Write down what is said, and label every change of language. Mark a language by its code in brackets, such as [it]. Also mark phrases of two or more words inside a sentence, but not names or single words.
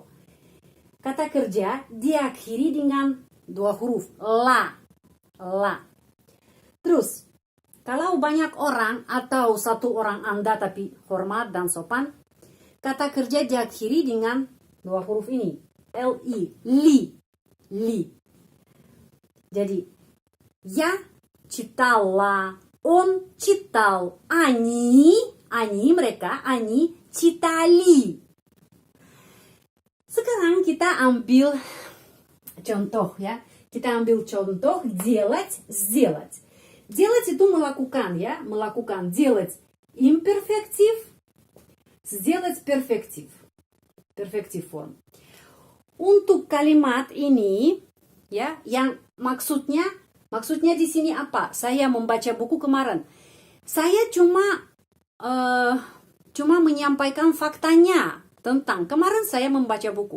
[id] Kata kerja diakhiri dengan dua huruf, la. Terus, kalau banyak orang atau satu orang Anda tapi hormat dan sopan, kata kerja diakhiri dengan dua huruf ini, li. Jadi, [ru] я читала, он читал, они mereka, они читали. [id] Sekarang kita ambil contoh ya. Kita ambil contoh [ru] делать, сделать. [id] Делать itu melakukan ya, melakukan. [ru] Делать imperfective, сделать perfective. [en] Perfective form. [id] Untuk kalimat ini ya, yang maksudnya di sini apa? Saya membaca buku kemarin. Saya cuma menyampaikan faktanya tentang kemarin saya membaca buku.